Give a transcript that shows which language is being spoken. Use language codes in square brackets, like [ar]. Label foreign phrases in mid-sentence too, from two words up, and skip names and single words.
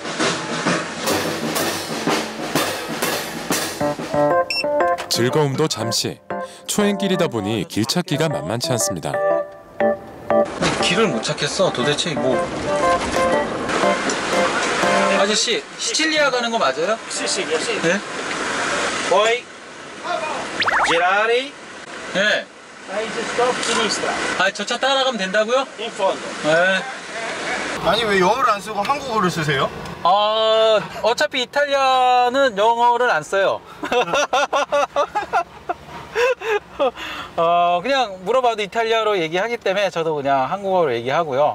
[ko] 즐거움도 잠시. 초행길이다 보니 길 찾기가 만만치 않습니다. 길을 못 찾겠어. 도대체 뭐. 아저씨, 시칠리아 가는 거 맞아요? [it] Sicilia, sì. [ko] 네? [it] Poi girare, [ko] 네. [it] paese stop sinistra, [ko] 저 차 따라가면 된다고요? [it] in fondo. [ko] 네. 아니 왜 영어를 안 쓰고 한국어를 쓰세요? 어차피 이탈리아는 영어를 안 써요. 그냥 물어봐도 이탈리아로 얘기하기 때문에 저도 그냥 한국어로 얘기하고요.